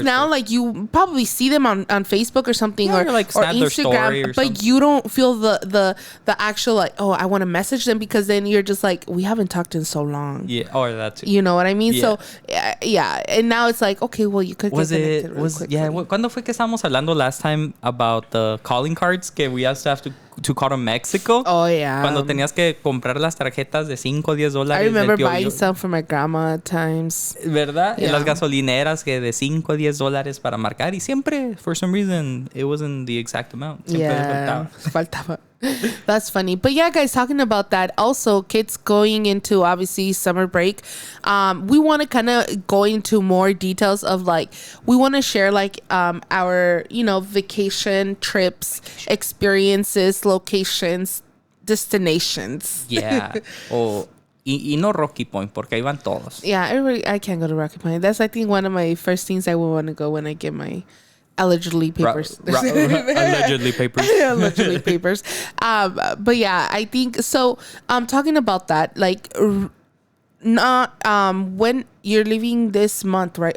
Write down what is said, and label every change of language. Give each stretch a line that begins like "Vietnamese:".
English: Because now, like, you probably see them on Facebook or something, or like snap Instagram, their story or but something. You don't feel the actual, like, oh, I want to message them, because then you're just like, we haven't talked in so long. Yeah, or that too. You know what I mean? Yeah. So, and now it's like, okay, well, you could get connected really quickly.
Spanish: ¿Cuándo fue que estábamos hablando
English: last time about the calling cards que we used to have to call in Mexico? Oh, yeah.
Spanish: Cuando tenías que comprar las tarjetas de $5 o $10.
English: I remember buying some for my grandma at times.
Spanish: ¿Verdad? Yeah. En las gasolineras que de $5 o $10 para marcar. Y siempre,
English: for some reason, it wasn't the exact amount.
Spanish: Siempre faltaba.
English: That's funny. But yeah, guys, talking about that, also kids going into obviously summer break, we want to kind of go into more details of, like, we want to share like our vacation trips, experiences, locations, destinations. Yeah.
Spanish: Y no Rocky Point, porque ahí van todos.
English: Yeah, I can't go to Rocky Point. That's, I think, one of my first things I would want to go when I get my allegedly papers. Allegedly papers. Allegedly papers. But yeah, I think so. Talking about that, like, not when you're leaving this month, right?